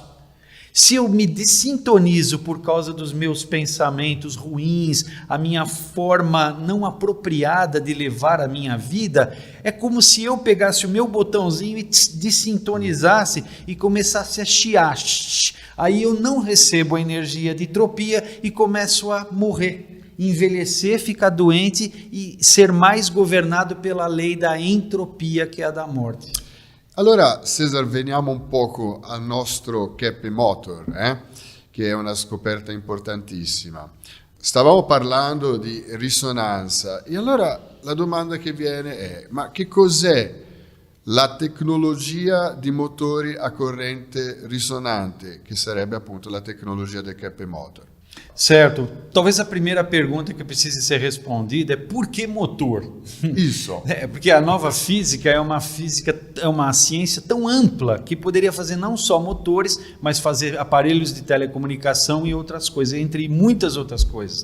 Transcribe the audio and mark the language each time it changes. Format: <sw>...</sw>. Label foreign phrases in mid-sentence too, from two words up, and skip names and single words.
<pt>Se eu me desintonizo por causa dos meus pensamentos ruins, a minha forma não apropriada de levar a minha vida, é como se eu pegasse o meu botãozinho e desintonizasse e começasse a chiar. Aí eu não recebo a energia de entropia e começo a morrer, envelhecer, ficar doente e ser mais governado pela lei da entropia, que é a da morte.</pt> <it>Allora, Cesar, veniamo un poco al nostro Keppe Motor, che è una scoperta importantissima. Stavamo parlando di risonanza e allora la domanda che viene è: ma che cos'è la tecnologia di motori a corrente risonante, che sarebbe appunto la tecnologia del Keppe Motor?</it> <pt>Certo. Talvez a primeira pergunta que precise ser respondida é por que motor? Isso. Porque a nova física é uma ciência tão ampla que poderia fazer não só motores, mas fazer aparelhos de telecomunicação e outras coisas, entre muitas outras coisas.</pt>